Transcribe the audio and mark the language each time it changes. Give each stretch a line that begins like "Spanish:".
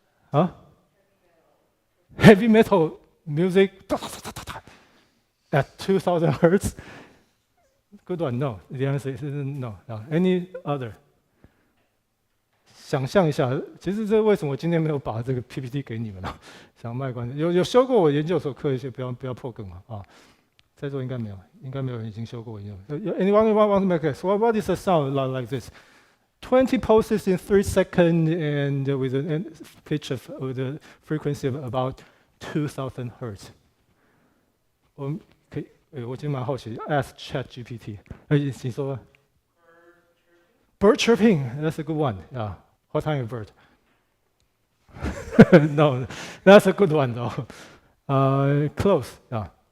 English: Huh? Heavy metal music at 2000 hertz? Good one, no. The answer is no. Any other?
Chinese: 想象一下，其实这为什么我今天没有把这个 PPT 给你们了？想卖关子，有修过我研究所课一些，不要破梗嘛啊！在座应该没有人已经修过我研究。
English: Anyone want to make it? So what is the sound like this? 20 pulses in 3 seconds and with a pitch with a frequency of about 2,000 hertz.
Chinese: 我们可以，我今天蛮好奇 ，
English: ask Chat GPT。
Chinese: 请说。
English: Bird chirping, that's a good one. Yeah. What kind of bird? No, that's a good one though. Close. Yeah.